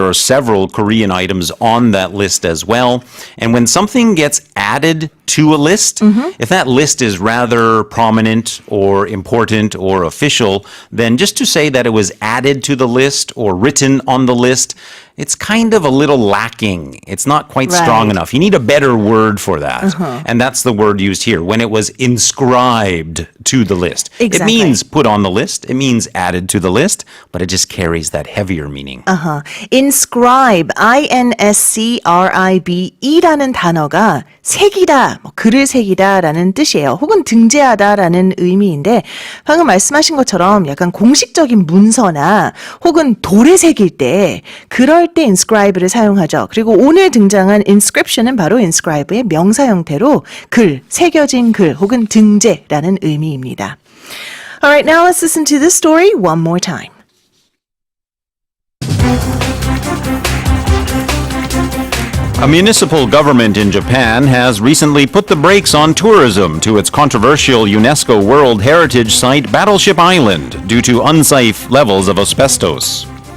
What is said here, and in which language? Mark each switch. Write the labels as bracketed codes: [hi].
[en] There are several Korean items on that list as well. And when something gets added to a list, if that list is rather prominent or important or official, then just to say that it was added to the list or written on the list, it's kind of a little lacking. It's not quite strong Right. enough. You need a better word for that. And that's the word used here, when it was inscribed to the list. It Exactly. means put on the list. It means added to the list, but it just carries that heavier meaning. [ko] inscribe, inscribe라는 단어가 새기다, 글을 새기다라는 뜻이에요. 혹은 등재하다라는 의미인데 방금 말씀하신 것처럼 약간 공식적인 문서나 혹은 돌에 새길 때 그럴 때 inscribe를 사용하죠. 그리고 오늘 등장한 inscription은 바로 inscribe의 명사 형태로 글, 새겨진 글 혹은 등재라는 의미입니다. [en] Alright, now let's listen to this story one more time. A municipal government in Japan has recently put the brakes on tourism to its controversial UNESCO World Heritage Site Battleship Island due to unsafe levels of asbestos.